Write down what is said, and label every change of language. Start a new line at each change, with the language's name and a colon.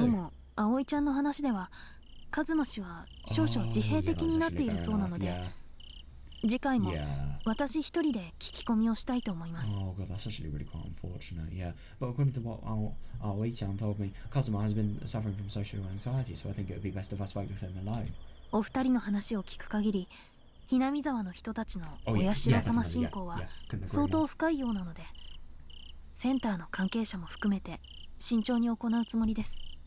Japanese: どうも葵ちゃんの話では、カズマ氏は少々自閉的になっているそうなので、次回も私一人で聞き込みをしたいと思います。
English: Oh god, that's actually really quite unfortunate. Yeah, but according to what Aoi-chan told me, Kazuma has been suffering from social anxiety, so I think it would be best if I spoke with him alone.
Japanese: お二人の話を聞く限り、ひなみ沢の人たちの親代様信仰は相当深いようなので、センターの関係者も含めて慎重に行うつもりです。